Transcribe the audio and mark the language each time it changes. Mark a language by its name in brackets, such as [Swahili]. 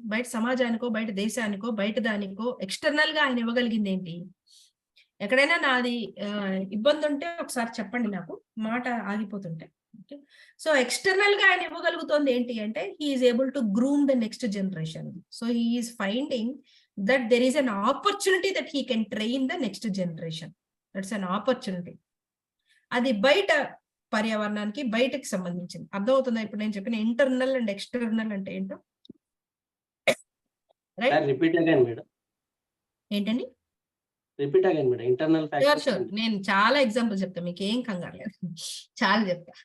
[Telugu] బయట సమాజానికో, బయట దేశానికో, బయట దానికో ఎక్స్టర్నల్ గా ఆయన ఇవ్వగలిగింది ఏంటి? ఎక్కడైనా నాది ఇబ్బంది ఉంటే ఒకసారి చెప్పండి, నాకు మాట ఆగిపోతుంటే. ఓకే, సో ఎక్స్టర్నల్ గా ఆయన ఇవ్వగలుగుతోంది ఏంటి అంటే [English] He is able to groom the next generation. So he is finding that there is an opportunity that he can train the next generation. That's an opportunity. [Telugu] అది బయట పర్యావరణానికి బయటకి సంబంధించింది. అర్థమవుతుందా ఇప్పుడు నేను చెప్పిన ఇంటర్నల్ అండ్ ఎక్స్టర్నల్ అంటే ఏంటో? [English] Right, repeat again madam. [Telugu] ఏంటండి? [English] Repeat again madam. Internal factors. [Telugu] Sure నేను చాలా ఎగ్జాంపుల్ చెప్తా, మీకు ఏం కంగారు లేదు, చాలా చెప్తా.